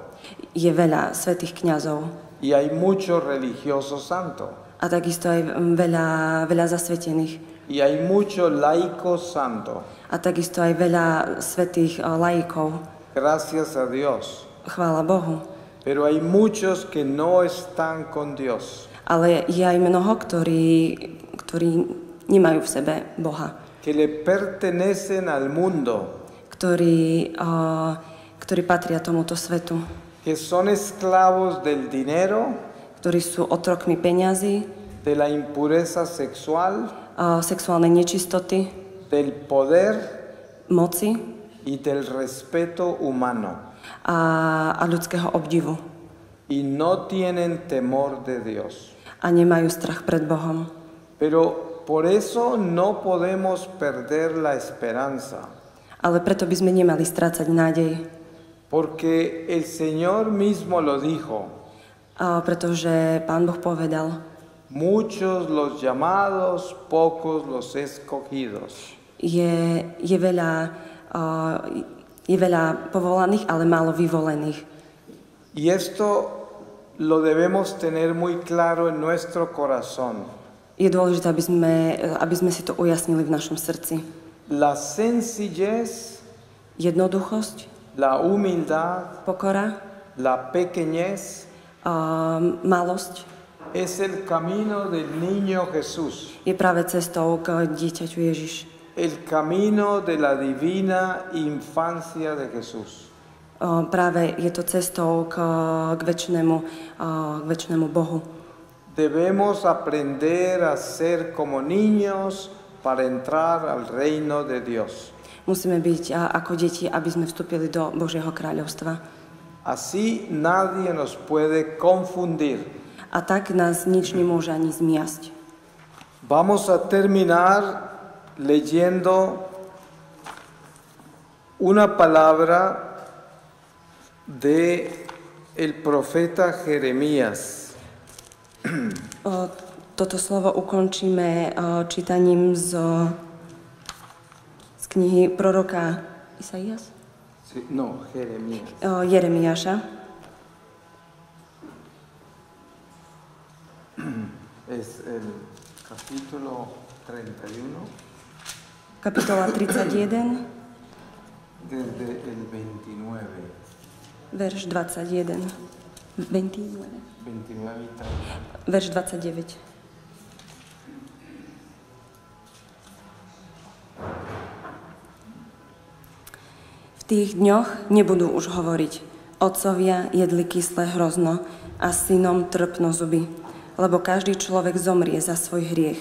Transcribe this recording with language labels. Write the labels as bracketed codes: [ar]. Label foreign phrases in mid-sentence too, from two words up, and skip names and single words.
[sk] Je veľa svätých kňazov [es] y hay muchos religiosos santos [sk] a takisto aj veľa zasvetených [es] y hay muchos laicos santos. [sk] a takisto aj veľa svätých laikov. [es] Gracias a Dios. [sk] Chvála Bohu. [es] Pero hay muchos que no están con Dios, [sk] Ale je aj mnoho, ktorí nemajú v sebe Boha, [es] que le pertenecen al mundo, [sk] ktorí patria tomuto svetu, [es] que son esclavos del dinero, [sk] ktorí sú otrokmi peňazí, [es] de la impureza sexual, [sk] sexuálnej nečistoty, [es] del poder [sk] moci [es] y del respeto humano [sk] a ľudského obdivu [es] y no tienen temor de Dios. [sk] a nemajú strach pred Bohom. [es] Pero por eso no podemos perder la esperanza, [sk] Ale preto by sme nemali strácať nádej, [es] porque el Señor mismo lo dijo. [sk] pretože Pán Boh povedal, [es] Muchos los llamados, pocos los escogidos. [sk] je veľa povolaných, ale málo vyvolených. [es] Y esto lo debemos tener muy claro en nuestro corazón. [sk] Je dôležité, aby sme si to ujasnili v našom srdci. [es] La sencillez, [sk] Jednoduchosť, [es] la humildad, [sk] pokora, [es] la pequeñez [sk] malosť [es] es el camino del niño Jesús, [sk] je práve cestou k dieťaťu Ježiš. [es] el camino de la divina infancia de Jesús. [sk] Práve je to cestou k večnému Bohu. [es] Debemos aprender a ser como niños para entrar al reino de Dios. [sk] Musíme byť ako deti, aby sme vstúpili do Božieho kráľovstva. [es] Así nadie nos puede confundir. [sk] A tak nás nič nemôže ani zmiasť. [es] Vamos a terminar leyendo una palabra de el profeta Jeremías. [sk] Toto slovo ukončíme čítaním z knihy proroka Isaias? [es] Sí, no, Jeremías. [sk] Jeremiáša. [es] Es el capítulo 31, [sk] Kapitola 31, [es] desde el 29. [sk] verš 21. 29. [es] 29 y 30. [sk] Verš 29. V tých dňoch nebudú už hovoriť: otcovia jedli kyslé hrozno a synom trpno zuby, lebo každý človek zomrie za svoj hriech.